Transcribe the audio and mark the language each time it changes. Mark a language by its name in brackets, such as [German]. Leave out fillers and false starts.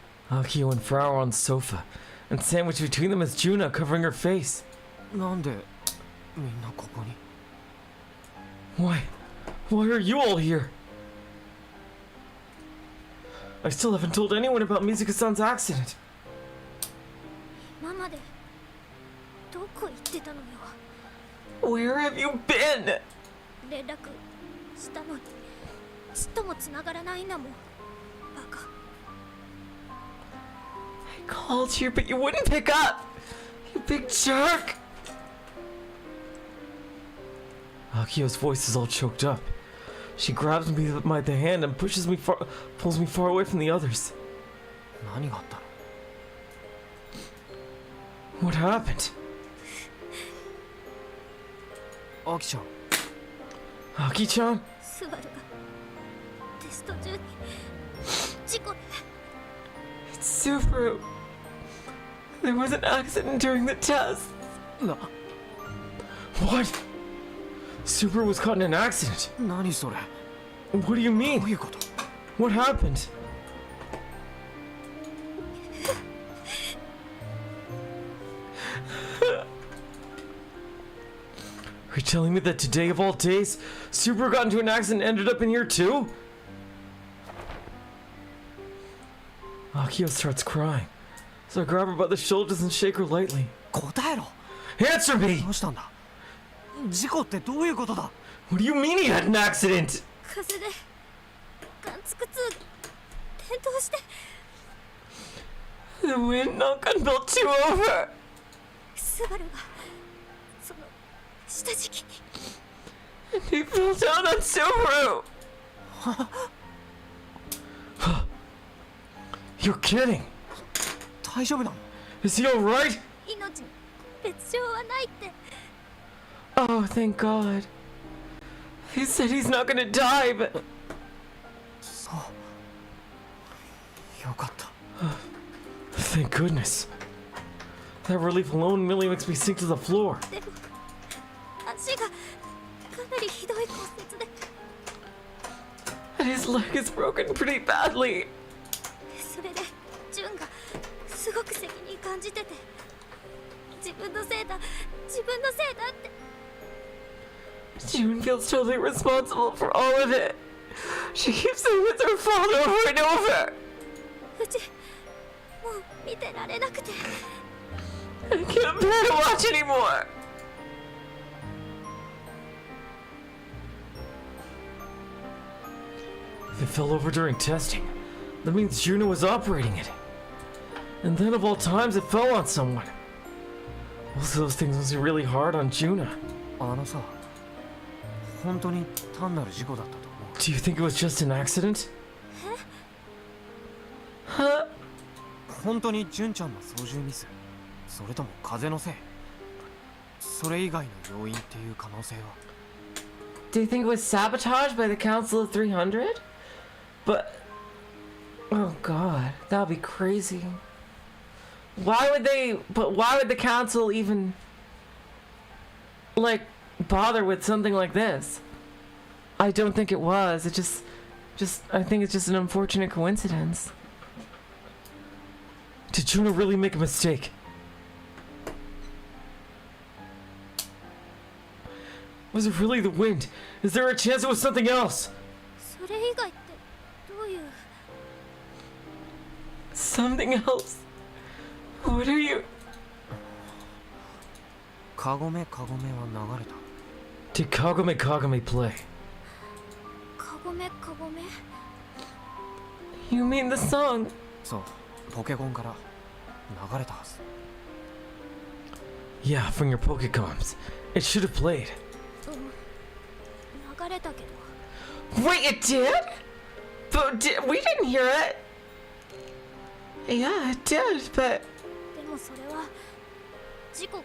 [English] Akio and Frau are on the sofa, and sandwiched between them is Juna covering her face. [Japanese] なんでみんなここに [English] Why are you all here? I still haven't told anyone about Mizuka-san's accident. [Japanese] 今までどこ行ってたのよ [English] Where have you been? [Japanese] 連絡したのにちっとも繋がらないんだもんバカ [English] I called you, but you wouldn't pick up. You big jerk. Akio's voice is all choked up. She grabs me by the hand and pulls me far away from the others. [Japanese] 何があったの [English] What happened? [Japanese] アキちゃん [English] Aki-chan? [Japanese] スバルがテスト中に事故で [English] It's Subaru. There was an accident during the test. [Japanese] な [English] What? Subaru was caught in an accident. [Japanese] 何それ [English] What do you [Japanese] ど [English] mean? [Japanese] ういうこと [English] What happened? Are you telling me that today of all days, Subaru got into an accident and ended up in here too? Akio starts crying, so I grab her by the shoulders and shake her lightly. [Japanese] 答えろ [English] Answer me! [Japanese] どうしたんだ事故ってどういうことだ [English] What do you mean he had an accident? [Japanese] 風でガンツクツ転倒して [English] The wind knocked on built two over. [Japanese] スバルがその下敷きに [English] And he fell down on Subaru. You're kidding. [Japanese] 大丈夫なの [English] Is he alright? [Japanese] 命に別状はないって [English] Oh, thank God. He said he's not gonna die, but... [Japanese] そうよかった [English] Thank goodness. That relief alone merely makes me sink to the floor. [Japanese] でも足がかなりひどい骨折で [English] And his leg is broken pretty badly. [Japanese] それでジュンがすごく責任感じてて自分のせいだって [English] June feels totally responsible for all of it. She keeps saying it's her fault over and over. [Japanese] うちもう見てられなくて [English] I can't bear to watch anymore. If it fell over during testing, that means Juno was operating it. And then of all times, it fell on someone. Most of those things must be really hard on Juna. [Japanese] あのさ、本当に単なる事故だったと思う。 [English] Do you think it was just an accident? Huh? [Japanese] 本当に純ちゃんの操縦ミス、それとも風のせい、それ以外の要因っていう可能性は。 [English] Do you think it was sabotaged by the Council of 300? But... Oh god, that would be crazy. Why would the Council even... like, bother with something like this? I don't think it was. It just... I think it's just an unfortunate coincidence. Did Juna really make a mistake? Was it really the wind? Is there a chance it was something else? [Japanese] それ以外ってどういう。 [English] Something else? What are you... [Japanese] カゴメは流れた。 [English] Did Kagome play? [Japanese] カゴメ。 [English] You mean the song? [Japanese] そう、ポケコンから流れたはず。 [English] Yeah, from your Pokecoms. It should have played. [Japanese] 流れたけど。 [English] Wait, it did? But we didn't hear it. Yeah, it did, but... [Japanese] でもそれは事故が。